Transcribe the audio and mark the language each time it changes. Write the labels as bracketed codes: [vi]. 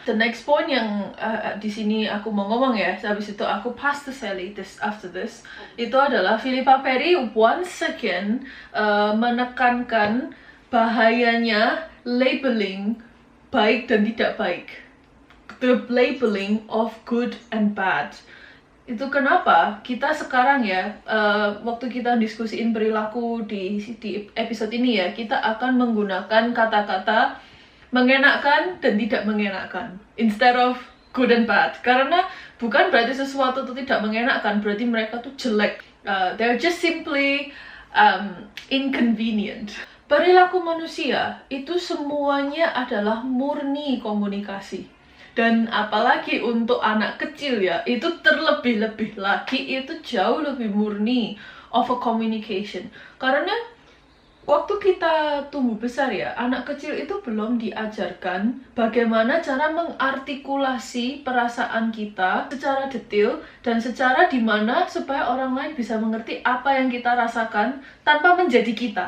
[en] The next point [id] yang di sini aku mau ngomong ya, habis itu aku [en] pass to Sally after this, [id] itu adalah Philippa Perry [en] once again [id] menekankan bahayanya labeling baik dan tidak baik. [en] The labeling of good and bad. [id] Itu kenapa kita sekarang ya, waktu kita diskusiin perilaku di episode ini ya, kita akan menggunakan kata-kata mengenakan dan tidak mengenakan [en] instead of good and bad. [id] Karena bukan berarti sesuatu itu tidak mengenakan, berarti mereka tuh jelek. [en] They're just simply inconvenient. [id] Perilaku manusia itu semuanya adalah murni komunikasi. Dan apalagi untuk anak kecil ya, itu terlebih-lebih lagi, itu jauh lebih murni [en] of a communication. [id] Karena waktu kita tumbuh besar ya, anak kecil itu belum diajarkan bagaimana cara mengartikulasi perasaan kita secara detail dan secara dimana supaya orang lain bisa mengerti apa yang kita rasakan tanpa menjadi kita.